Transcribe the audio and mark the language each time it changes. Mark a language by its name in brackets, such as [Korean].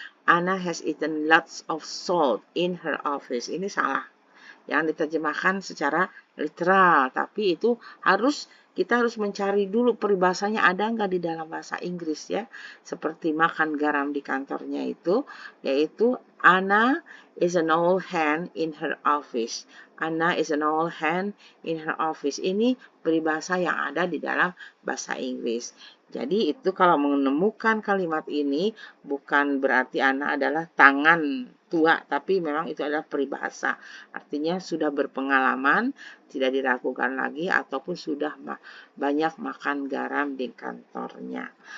[English] Anna has eaten lots of salt in her office. [Indonesian] Ini salah. Yang diterjemahkan secara literal, tapi itu kita harus mencari dulu peribahasanya ada nggak di dalam bahasa Inggris ya. Seperti makan garam di kantornya itu, yaitu [English] Anna is an old hand in her office. Anna is an old hand in her office. [Indonesian] Ini peribahasa yang ada di dalam bahasa Inggris. Jadi itu kalau menemukan kalimat ini bukan berarti Anna adalah tangan tua, tapi memang itu adalah peribahasa. Artinya sudah berpengalaman, tidak diragukan lagi, ataupun sudah banyak makan garam di kantornya.